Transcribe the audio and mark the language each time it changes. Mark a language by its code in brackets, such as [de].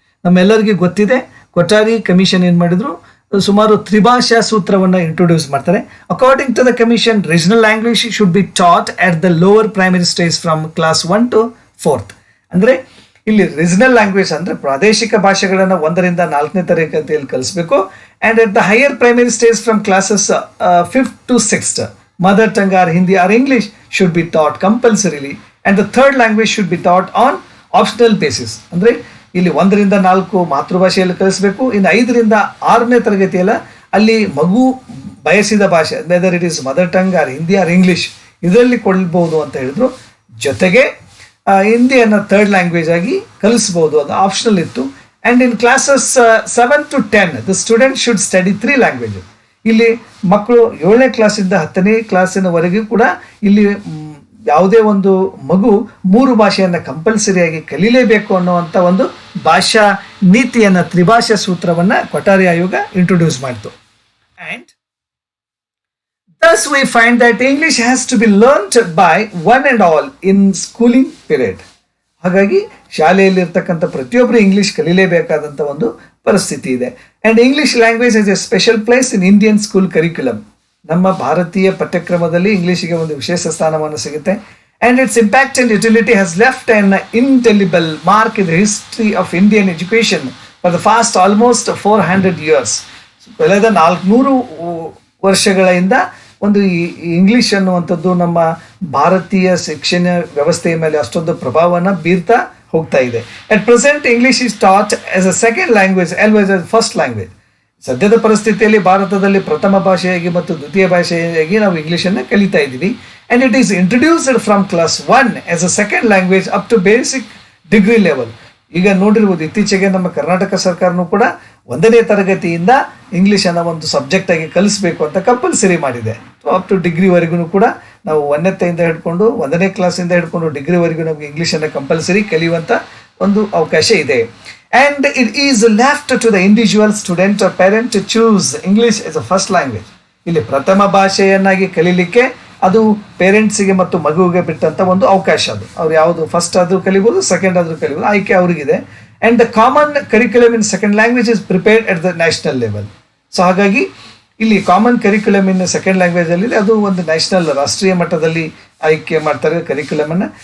[kn] ನಮ್ಮೆಲ್ಲರಿಗೂ ಗೊತ್ತಿದೆ, ಕೊಠಾರಿ ಕಮಿಷನ್ ಏನು ಮಾಡಿದ್ರು, ಸುಮಾರು ತ್ರಿಭಾಷಾ ಸೂತ್ರವನ್ನು ಇಂಟ್ರೊಡ್ಯೂಸ್ ಮಾಡ್ತಾರೆ. [en] According to the commission, regional language should be taught at the lower primary stage from class 1 to 4th. [kn] ಅಂದರೆ ಇಲ್ಲಿ ರೀಜನಲ್ ಲ್ಯಾಂಗ್ವೇಜ್ ಅಂದರೆ ಪ್ರಾದೇಶಿಕ ಭಾಷೆಗಳನ್ನು 1ರಿಂದ 4ನೇ ತರಗತಿಯಲ್ಲಿ ಕಲಿಸಬೇಕು. [en] And at the higher primary stage from classes 5th to 6th, mother tongue or Hindi or English should be taught compulsorily, and the third language should be taught on optional basis. [kn] ಅಂದರೆ ಇಲ್ಲಿ 1ರಿಂದ 4 ಮಾತೃಭಾಷೆಯಲ್ಲಿ ಕಲಿಸಬೇಕು. ಇನ್ನು 5ರಿಂದ 6ನೇ ತರಗತಿಯಲ್ಲ ಅಲ್ಲಿ ಮಗು ಬಯಸಿದ ಭಾಷೆ, [en] whether it is mother tongue or Hindi or English, [kn] ಇದರಲ್ಲಿ ಕೊಡ್ಬೋದು ಅಂತ ಹೇಳಿದ್ರು. ಜೊತೆಗೆ ಹಿಂದಿಯನ್ನು ಥರ್ಡ್ ಲ್ಯಾಂಗ್ವೇಜ್ ಆಗಿ ಕಲಿಸ್ಬೋದು, ಅದು ಆಪ್ಷನಲ್ ಇತ್ತು. [en] And in classes 7 to 10 the student should study 3 language. [kn] ಇಲ್ಲಿ ಮಕ್ಕಳು 7ನೇ ಕ್ಲಾಸಿಂದ 10ನೇ ಕ್ಲಾಸಿನವರೆಗೂ ಕೂಡ ಇಲ್ಲಿ ಯಾವುದೇ ಒಂದು ಮಗು 3 ಭಾಷೆಯನ್ನು ಕಂಪಲ್ಸರಿಯಾಗಿ ಕಲೀಲೇಬೇಕು ಅನ್ನುವಂಥ ಒಂದು ಭಾಷಾ ನೀತಿಯನ್ನು, ತ್ರಿಭಾಷಾ ಸೂತ್ರವನ್ನು ಕೊಠಾರಿ ಆಯೋಗ ಇಂಟ್ರೊಡ್ಯೂಸ್ ಮಾಡಿತು. [en] And thus we find that English has to be learnt by one and all in schooling period. [kn] ಹಾಗಾಗಿ ಶಾಲೆಯಲ್ಲಿರ್ತಕ್ಕಂಥ ಪ್ರತಿಯೊಬ್ಬರು ಇಂಗ್ಲೀಷ್ ಕಲೀಲೇಬೇಕಾದಂಥ ಒಂದು ಪರಿಸ್ಥಿತಿ ಇದೆ. [en] And English language is a special place in Indian school curriculum. [kn] ನಮ್ಮ ಭಾರತೀಯ ಪಠ್ಯಕ್ರಮದಲ್ಲಿ ಇಂಗ್ಲೀಷಿಗೆ ಒಂದು ವಿಶೇಷ ಸ್ಥಾನಮಾನ ಸಿಗುತ್ತೆ. [en] and its impact and utility has left an indelible mark in the history of Indian education for the past almost 400 years. [kn] ಕಳೆದ 400 ವರ್ಷಗಳಿಂದ ಒಂದು ಈ ಇಂಗ್ಲಿಷ್ ಅನ್ನುವಂಥದ್ದು ನಮ್ಮ ಭಾರತೀಯ ಶಿಕ್ಷಣ ವ್ಯವಸ್ಥೆಯ ಮೇಲೆ ಅಷ್ಟೊಂದು ಪ್ರಭಾವನ ಬೀರ್ತಾ ಹೋಗ್ತಾ ಇದೆ. [en] At present English is taught as a second language always as first language. [kn] ಸದ್ಯದ ಪರಿಸ್ಥಿತಿಯಲ್ಲಿ ಭಾರತದಲ್ಲಿ ಪ್ರಥಮ ಭಾಷೆಯಾಗಿ ಮತ್ತು ದ್ವಿತೀಯ ಭಾಷೆಯಾಗಿ ನಾವು ಇಂಗ್ಲಿಷನ್ನು ಕಲಿತಾ ಇದ್ದೀವಿ. [en] And it is introduced from class 1 as a second language up to basic degree level. [kn] ಈಗ ನೋಡಿರ್ಬೋದು, ಇತ್ತೀಚೆಗೆ ನಮ್ಮ ಕರ್ನಾಟಕ ಸರ್ಕಾರನೂ ಕೂಡ 1ನೇ ತರಗತಿಯಿಂದ ಇಂಗ್ಲಿಷ್ ಅನ್ನ ಒಂದು ಸಬ್ಜೆಕ್ಟ್ ಆಗಿ ಕಲಿಸಬೇಕು ಅಂತ ಕಂಪಲ್ಸರಿ ಮಾಡಿದೆ. ಅಪ್ ಟು ಡಿಗ್ರಿವರೆಗೂ ಕೂಡ ನಾವು 1ನೇಯಿಂದ ಹಿಡ್ಕೊಂಡು 1ನೇ ಕ್ಲಾಸಿಂದ ಹಿಡ್ಕೊಂಡು ಡಿಗ್ರಿವರೆಗೂ ನಮಗೆ ಇಂಗ್ಲಿಷ್ ಅನ್ನ ಕಂಪಲ್ಸರಿ ಕಲಿಯುವಂತ ಒಂದು ಅವಕಾಶ ಇದೆ. [en] And it is left to the individual student or parent to choose English as a first language. [kn] ಇಲ್ಲಿ ಪ್ರಥಮ ಭಾಷೆಯನ್ನಾಗಿ ಕಲೀಲಿಕ್ಕೆ ಅದು ಪೇರೆಂಟ್ಸಿಗೆ ಮತ್ತು ಮಗುವಿಗೆ ಬಿಟ್ಟಂತ ಒಂದು ಅವಕಾಶ. ಅದು ಅವ್ರು ಯಾವುದು ಫಸ್ಟ್ ಆದ್ರೂ ಕಲಿಬಹುದು, ಸೆಕೆಂಡ್ ಆದ್ರೂ ಕಲಿಬಹುದು, ಆಯ್ಕೆ ಅವರಿಗಿದೆ. [en] And the common curriculum in second language is prepared at the national level. [kn] So ಹಾಗಾಗಿ ಇಲ್ಲಿ [en] common curriculum in second language [kn] ಅಲ್ಲಿ ಅದು ಒಂದು ನ್ಯಾಷನಲ್ ರಾಷ್ಟ್ರೀಯ ಮಟ್ಟದಲ್ಲಿ ಆಯ್ಕೆ ಮಾಡ್ತಾರೆ ಕರಿಕ್ಯುಲಮ್ ಅನ್ನ.